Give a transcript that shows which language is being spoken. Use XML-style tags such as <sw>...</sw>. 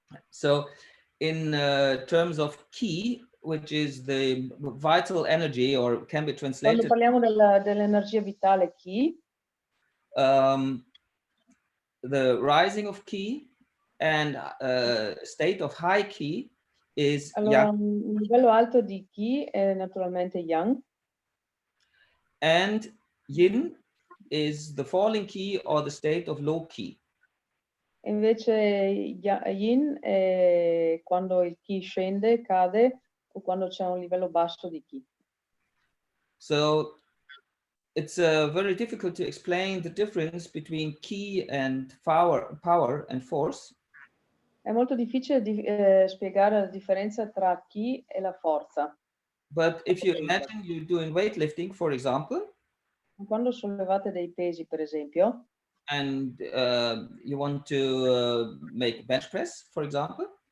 <en>So in terms of ki, which is the vital energy, or can be translated.</en> <it>Quando parliamo dell'energia vitale ki,</it> <en>the rising of ki and state of high ki is</en> <it>allora</it> <en>yang.</en> <it>un livello alto di ki è naturalmente yang.</it> <en>And yin is the falling ki or the state of low ki.</en> <it>Invece yin è quando il ki scende, cade, o quando c'è un livello basso di ki.</it> <en>So it's very difficult to explain the difference between ki and power and force.</en> <it>È molto difficile spiegare la differenza tra ki e la forza.</it> <en>But if you imagine you're doing weightlifting, for example,</en> <it>quando sollevate dei pesi, per esempio,</it> <en>and you want to make bench press, for example,</en>